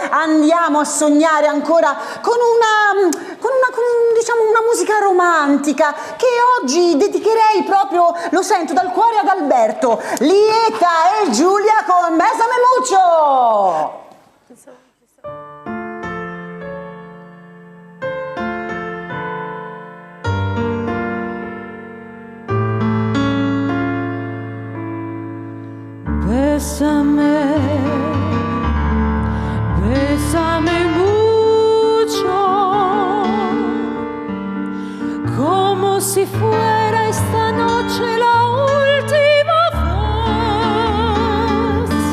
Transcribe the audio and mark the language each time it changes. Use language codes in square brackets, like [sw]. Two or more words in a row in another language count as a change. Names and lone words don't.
[it] andiamo a sognare ancora con diciamo, una musica romantica che oggi dedicherei proprio, lo sento dal cuore, ad Alberto, Lieta e Giulia con Bésame Mucho! [es] Bésame, bésame mucho, como si fuera esta noche la última vez.